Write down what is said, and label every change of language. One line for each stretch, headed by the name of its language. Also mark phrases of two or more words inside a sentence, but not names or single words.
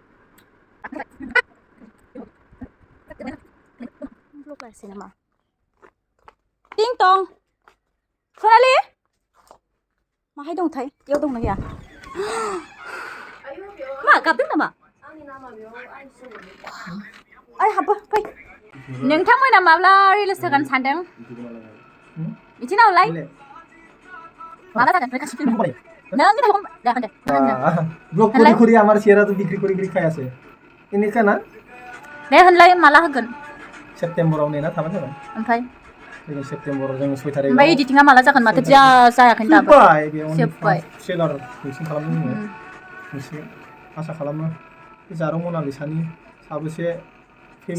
Bodo: ब्लगारसै नामा टिं टं सनालि माहाय दंथाय बेयाव दंना गैया मा गाबदों नामा ओइ हाबबो फै नोंथांमोना माब्ला रिलिज जागोन सानदों बिदि नावलाय माला जागोन गासिबो नों দেখেন
Assamese: ব্লগ করি আমার চেহারা তো বিক্রি করে খাই আছে এনেকা না
Bodo: दे होनलाय माला होगोन सेप्तेम्बराव नेना थाबानो जाबाय ओमफ्राय फैगोन सेप्तेम्बराव जों 6 थारिखआव ओमफ्राय एडिटिंआ माला जागोन माथो जायाखै दाबो जोब्बाय बेयाव जोब्बाय ट्रेलार मिक्सिं खालामनो जोङो मोनसे आसा खालामो जारौ मनालिसानि साबेसे फेमिलि